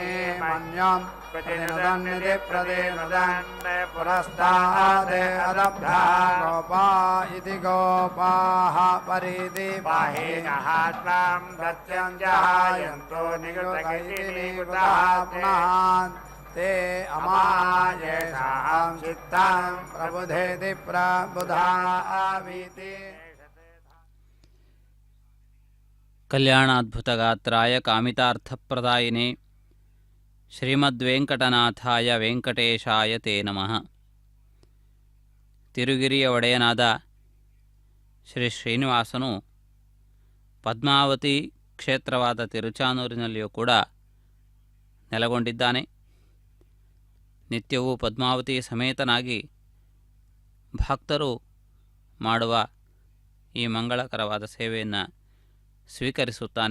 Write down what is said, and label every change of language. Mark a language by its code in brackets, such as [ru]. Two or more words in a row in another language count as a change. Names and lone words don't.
[sa] मन्यं प्रतिनुदन्निति प्रतिनुदन् पुरस्ताद् अदब्धा गोपा इति गोपाः परिति बाहिनः त्वां सत्यं जहायन्तो निकृतैति निकृतः पुनः ते अमायेषां चित्तं प्रबुधेति प्रबुधावीति ಕಲ್ಯಾಣಾದ್ಭುತಗಾತ್ರಾಯ ಕಾಮಿತಾರ್ಥಪ್ರದಾಯಿನೇ ಶ್ರೀಮದ್ವೆಂಕಟನಾಥಾಯ ವೆಂಕಟೇಶಾಯ ತೇ ನಮಃ. [kn] ತಿರುಗಿರಿಯ ಒಡೆಯನಾದ ಶ್ರೀ ಶ್ರೀನಿವಾಸನು ಪದ್ಮಾವತಿ ಕ್ಷೇತ್ರವಾದ ತಿರುಚಾನೂರಿನಲ್ಲಿಯೂ ಕೂಡ ನೆಲೆಗೊಂಡಿದ್ದಾನೆ. ನಿತ್ಯವೂ ಪದ್ಮಾವತಿ ಸಮೇತನಾಗಿ ಭಕ್ತರು ಮಾಡುವ ಈ ಮಂಗಳಕರವಾದ ಸೇವೆಯನ್ನು ಸ್ವೀಕರಿಸುತ್ತಾನೆ.